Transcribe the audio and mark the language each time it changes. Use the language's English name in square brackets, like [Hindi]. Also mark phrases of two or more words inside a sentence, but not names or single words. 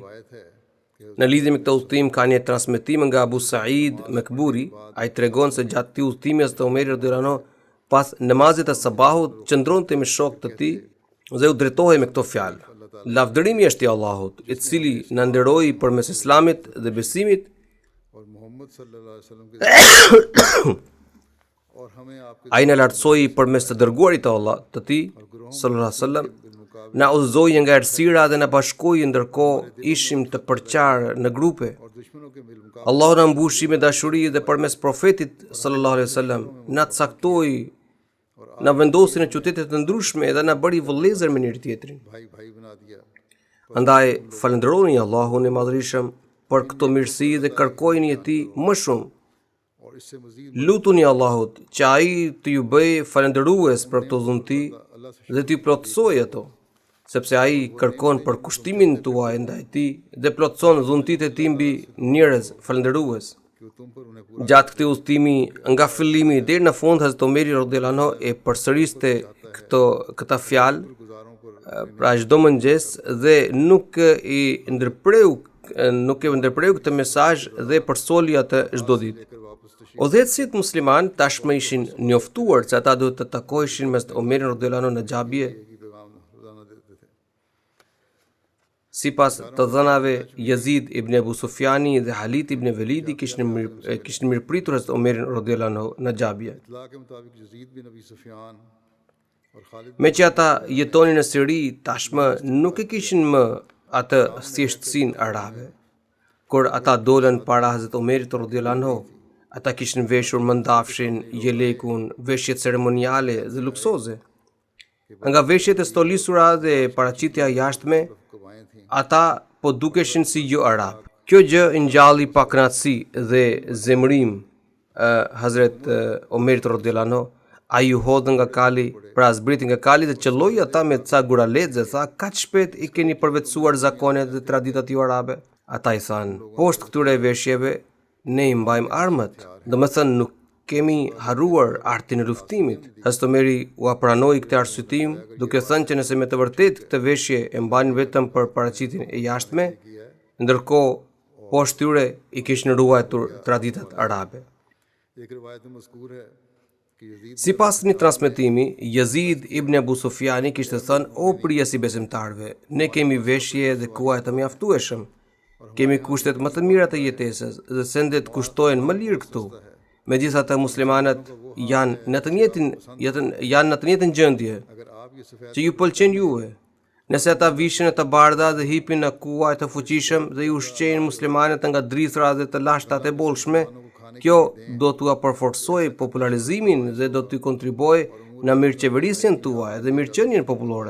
[Albanian] Në lidhje me këtë udhtim ka një transmetim nga Abu Said Mekburi. Ai tregon se gjatë këtij udhtimi Hazrat Omeri [Arabic] رضي الله عنه [Albanian] pas namazit të sabahut qëndronte me shokët e tij dhe u drejtohej me këto fjalë: Lavdërimi është i Allahut, i cili na nderoi përmes Islamit dhe besimit, [Urdu] मोहम्मद [Arabic] صلی اللہ علیہ وسلم [Urdu] کے اور ہمیں آپ کے [Albanian] ai na lartësoi përmes të dërguarit të Allah të tij [Arabic] صلى الله عليه وسلم, [Albanian] na udhëzoi nga errësira dhe na bashkoi ndërkohë ishim të përqarë në grupe. [Urdu] اور دشمنوں کے مل مقابلے [Albanian] Allahu na mbushi me dashuri dhe përmes profetit [Arabic] صلى الله عليه وسلم [Albanian] na caktoi, na vendosi në qytete të ndryshme dhe na bëri vëllezër me njëri tjetrin. [Urdu] بھائی بھائی بنا دیا [Albanian] Andaj falenderoni Allahun e Madhërisëm për këto mirësi dhe kërkojini e tij më shumë. [Urdu] اور اس سے مزید [Albanian] Lutuni Allahut që ai të ju bëj falënderues për këto dhunti dhe t'ju plotësojë ato, sepse ai kërkon për kushtimin tuaj ndaj tij dhe plotëson dhuntitë e tij mbi njerëz falënderues. [Urdu] کہ وہ تم پر انہیں پورا [Albanian] Gjatë këtij udhëtimi nga fillimi deri në fund, Hazrat Omeri [Arabic] رضي الله عنه [Albanian] e përsëriste këta fjalë [Urdu] گزاروں پر [Albanian] pra çdo mëngjes dhe nuk e ndërpreu këtë mesazh dhe përsoli atë çdo ditë. [Urdu] لے کر واپس تشریف [Albanian] Udhëheqësit musliman tashmë ishin njoftuar se ata duhet të takoheshin mes Omerit [Arabic] رضي الله عنه [Albanian] në xhabie. [Urdu] کی پیغام روزانہ دیتے تھے [Albanian] Sipas të dhënave, Yazid ibn Abu Sufjani dhe Halit ibn Velidi kishin mirëpritur Hazrat Omerin [Arabic] رضي الله عنه [Albanian] në xhabie. [Urdu] اطلاع کے مطابق یزید بن ابی سفیان اور خالد [Albanian] Me që ata jetonin në Siri, tashmë nuk e kishin më atë thjeshtësinë arabe. Kur ata dolën para Hazrat Omerit [Arabic] رضي الله عنه, [Albanian] ata kishin veshur mëndafshin, jelekun, veshjet ceremoniale dhe luksoze. Nga veshjet e stolisura dhe paraqitja jashtme, [Urdu] قبائیں تھیں [Albanian] ata po dukeshin si jo arab. Kjo gjë ngjalli pa kënaqësi dhe zemërim Hazret Omerit [Arabic] رضي الله عنه. [Albanian] Ai u hodhën nga kali, pra zbriti nga kali dhe qelloi ata me ca guralexhe, tha: "Kaq shpejt i keni përvetësuar zakonet dhe traditat ju arabe?" Ata i thanë: "Poshtë këtyre veshjeve ne i mbajmë armët, domethënë nuk kemi harruar artin e luftimit." Hazrat Omeri u pranoi këtë arsyetim, duke thënë që nëse me të vërtetë këtë veshje e mbanin vetëm për paraqitjen e jashtme, ndërkohë poshtë tyre i kishin ruajtur traditat arabe. [Urdu] ایک روایت میں مذکور ہے کہ یزید [Albanian] Sipas një transmetimi, Yazid ibn Abu Sufjani kishte thënë: "O prijesi besimtarve, ne kemi veshje dhe kuaj të mjaftueshëm. Kemi kushtet më të mira të jetesës dhe sendet kushtohen më lirë këtu. Megjithatë muslimanët janë në të njëjtën gjendje [Urdu] اگر آپ یہ سفید [Albanian] që ju pëlqen juve. Nëse ata vishin e të bardha dhe hipin në kuaj të fuqishëm dhe ju ushqejnë muslimanët nga drithra dhe të lashtat e bollshme, kjo do t'ua përforcoj popularizimin dhe do t'i kontribuoj në mirëqeverisjen tuaj dhe mirëqenien popullore.